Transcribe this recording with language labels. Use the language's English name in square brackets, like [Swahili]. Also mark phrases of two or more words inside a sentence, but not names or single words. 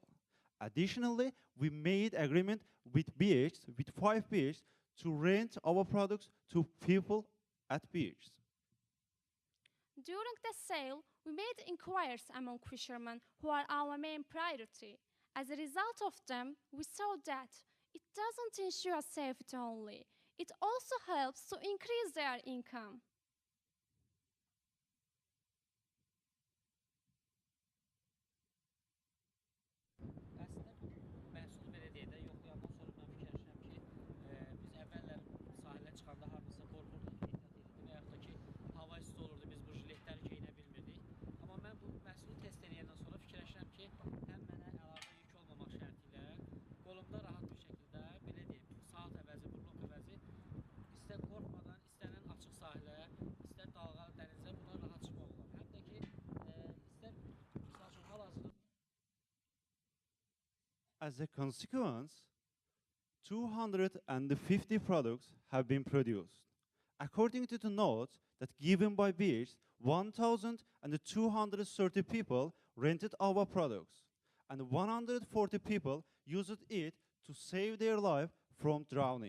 [English] Additionally, we made agreement with beaches, with 5 beaches, to rent our products to people at beaches. During the sale, we made inquiries among fishermen who are our main priority. As a result of them, we saw that it doesn't ensure safety only, it also helps to increase their income. [Azerbaijani] Əslində məhsulu belə deyək də, yoxlayandan sonra mən fikirləşirəm ki, biz əvvəllər sahilə çıxanda hardasa qorxurduq, ehtiyat edirdik və yaxud da ki, hava isti olurdu, biz bu jiletləri geyinə bilmirdik. Amma mən bu məhsulu test edəndən sonra fikirləşirəm ki, həm mənə əlavə yük olmamaq şərti ilə qolumda rahat bir şəkildə, belə deyim, saat əvəzi, burluk əvəzi, istər qorxmadan, istənilən açıq sahilə, istər dalğalı dənizə buna rahat çıxmaq olar. Həm də ki, istər, misal üçün, hal-hazırda [English] As a consequence, 250 products have been produced. According to the notes that given by Beach, 1,230 people rented our products, and 140 people used it to save their life from drowning.